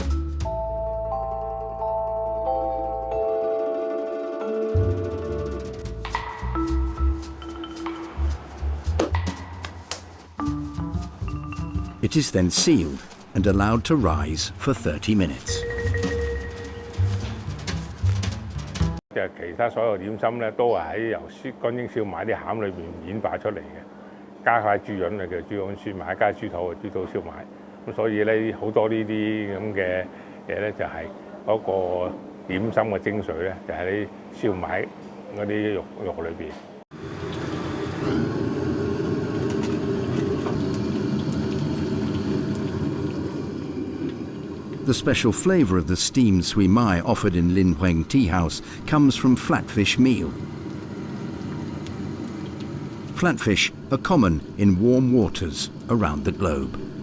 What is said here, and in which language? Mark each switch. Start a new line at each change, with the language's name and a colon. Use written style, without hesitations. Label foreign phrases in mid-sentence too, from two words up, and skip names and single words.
English: It is then sealed and allowed to rise for 30 minutes.
Cantonese: 其他所有點心咧，都係喺由乾蒸燒賣啲餡裏邊演化出嚟嘅，加塊豬潤嘅豬潤燒賣，加豬肚嘅豬肚燒賣。咁所以咧，好多呢啲咁嘅嘢咧，就係嗰個點心嘅精髓咧，就喺啲燒賣嗰啲肉裏邊。
English: The special flavour of the steamed sui mai offered in Lin Hueng Tea House comes from flatfish meal. Flatfish are common in warm waters around the globe.